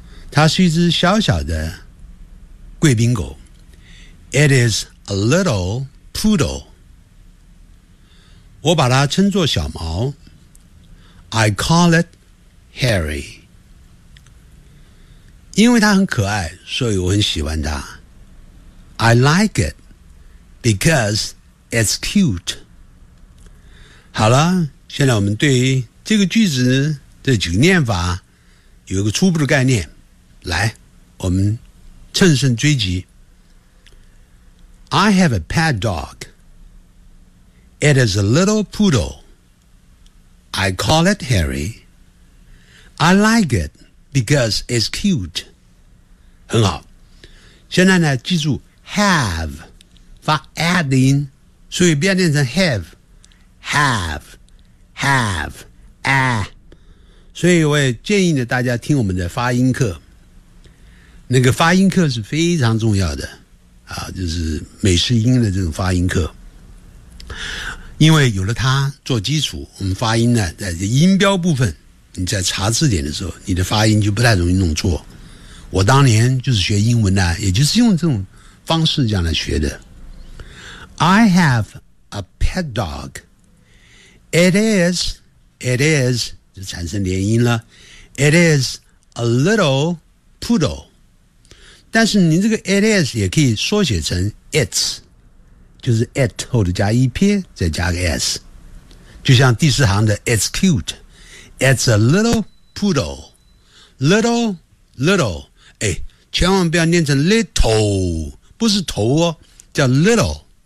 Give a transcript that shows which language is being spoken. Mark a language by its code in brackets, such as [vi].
[zh] 它是一只小小的贵宾狗。 It is a little poodle。我把它称作小毛。 [en] I call it Harry。 [zh] 因为它很可爱，所以我很喜欢它。 [en] I like it because it's cute。 [zh] 好了，现在我们对于这个句子的几个念法有一个初步的概念，来，我们乘胜追击。 [en] I have a pet dog. It is a little poodle. I call it Harry. I like it because it's cute. [zh] 很好，现在呢，记住 have 发 add 的音，所以不要念成 haveHave 所以我也建议呢，大家听我们的发音课，那个发音课是非常重要的啊，就是美式英的这种发音课，因为有了它做基础，我们发音呢，在音标部分，你在查字典的时候，你的发音就不太容易弄错。我当年就是学英文呢，也就是用这种方式这样来学的。 [en] I have a pet dogIt is, 就产生连音了。 It is a little poodle. [zh] 但是你这个 it is 也可以缩写成 it's, 就是 it 后头加 ep, 再加个 s。 [en] 就像第四行的 it's cute. It's a little poodle. [zh] Little, 哎，千万不要念成 little, 不是头哦，叫 little.